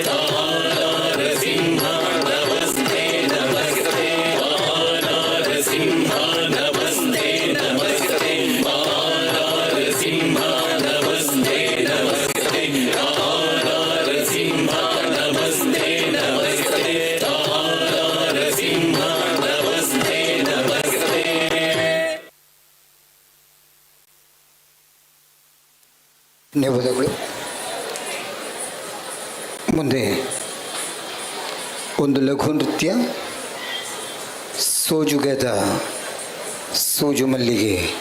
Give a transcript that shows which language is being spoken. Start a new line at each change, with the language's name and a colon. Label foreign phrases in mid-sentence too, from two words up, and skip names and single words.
Sanskrit: ನಾರಸಿಂಹ ನಮಸ್ತೆ ನಮಸ್ತೆ ನಾರಸಿಂಹ ನಮಸ್ತೆ ನಮಸ್ತೆ ನಾರಸಿಂಹ ನಮಸ್ತೆ ನಮಸ್ತೆ ನಾರಸಿಂಹ ನಮಸ್ತೆ ನಮಸ್ತೆ ನಾರಸಿಂಹ ನಮಸ್ತೆ ನಮಸ್ತೆ.
Kannada: ಧನ್ಯವಾದಗಳು. ಮುಂದೆ ಒಂದು ಲಘು ನೃತ್ಯ ಸೋಜುಗದ ಸೋಜು ಮಲ್ಲಿಗೆ.